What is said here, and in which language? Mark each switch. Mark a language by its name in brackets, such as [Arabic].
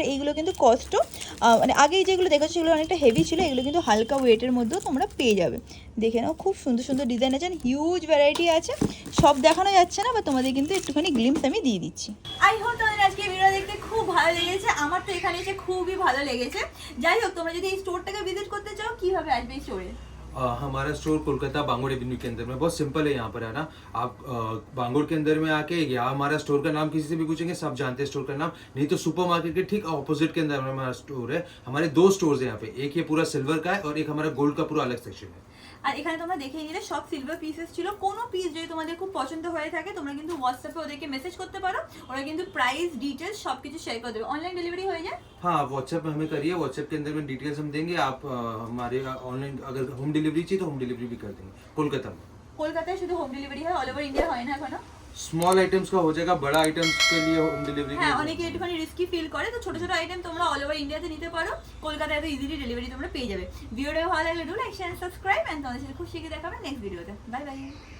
[Bangla] আর এইগুলো কিন্তু কস্টও মানে আগে যেগুলো দেখেছো সেগুলো অনেকটা হেভি ছিল, এগুলো কিন্তু হালকা ওয়েটের মধ্যেও তোমরা পেয়ে যাবে। দেখে নাও, খুব সুন্দর সুন্দর ডিজাইন আছে, হিউজ ভ্যারাইটি আছে, সব দেখানো যাচ্ছে না, বা তোমাদের কিন্তু একটুখানি গ্লিমস আমি দিয়ে দিচ্ছি। আই হোপ তোমাদের আজকে ভিডিও দেখতে খুব ভালো লেগেছে। আমার তো এখানে এসে খুবই ভালো লেগেছে। যাই হোক, তোমরা যদি এই স্টোরটাকে ভিজিট করতে চাও কিভাবে আসবে এই স্টোরে? [Hindi] हमारा स्टोर कोलकाता बांगुर एवेन्यू के अंदर में, बहुत सिंपल है यहाँ पर आना। आप बांगुर के अंदर में आके या हमारा स्टोर का नाम किसी से भी पूछेंगे सब जानते हैं स्टोर का नाम, नहीं तो सुपरमार्केट के ठीक ऑपोजिट के अंदर में हमारा स्टोर है। हमारे 2 स्टोर्स हैं यहाँ पे, एक ये पूरा सिल्वर का है और एक हमारा गोल्ड का पूरा अलग सेक्शन है। [Bangla] আর এখানে তোমরা দেখে নিলে সব সিলভার পিসেস ছিল। কোনো পিস যদি তোমাদের খুব পছন্দ হয়ে থাকে তোমরা কিন্তু হোয়াটসঅ্যাপে ওদেরকে মেসেজ করতে পারো, ওরা কিন্তু প্রাইস ডিটেলস সব কিছু শেয়ার করে দেবে। অনলাइन डिलीवरी হয়ে যায়। [Hindi] हाँ, आप व्हाट्सएप में हमें करिए, व्हाट्सएप के अंदर में डिटेल्स हम देंगे। आप हमारे ऑनलाइन अगर होम डिलीवरी चाहिए तो होम डिलीवरी भी कर देंगे कोलकाता में। [Bangla] কলকাতায় শুধু হোম ডেলিভারি হয়, অল ওভার ইন্ডিয়া হয় না এখনো। [Hindi] स्मॉल आइटम्स का हो जाएगा, बड़ा आइटम्स के लिए होम डिलीवरी। [Bangla] হ্যাঁ, অনেকে একটুখানি রিস্কি ফিল করে, তো ছোট ছোট আইটেম তোমরা অল ওভার ইন্ডিয়াতে নিতে পারো। কলকাতায় তো ইজিলি ডেলিভারি তোমরা পেয়ে যাবে। ভিডিওটা ভালো লাগলে do like share subscribe, and তোমাদের সাথে খুব শীঘ্রই দেখা হবে নেক্সট ভিডিওতে। Bye bye.